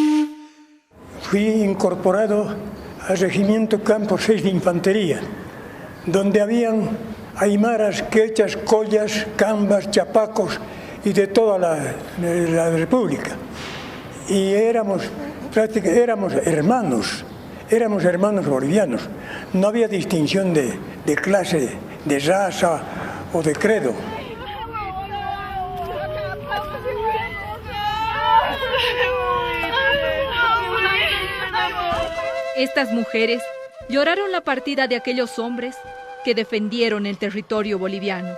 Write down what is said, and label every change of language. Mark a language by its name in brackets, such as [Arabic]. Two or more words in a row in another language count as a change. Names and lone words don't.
[Spanish] Fui incorporado al Regimiento Campo 6 de Infantería donde habían aymaras, quechas, collas, cambas, chapacos y de toda la República. Y éramos hermanos bolivianos. No había distinción de clase, de raza o de credo. Estas mujeres lloraron la partida de aquellos hombres que defendieron el territorio boliviano.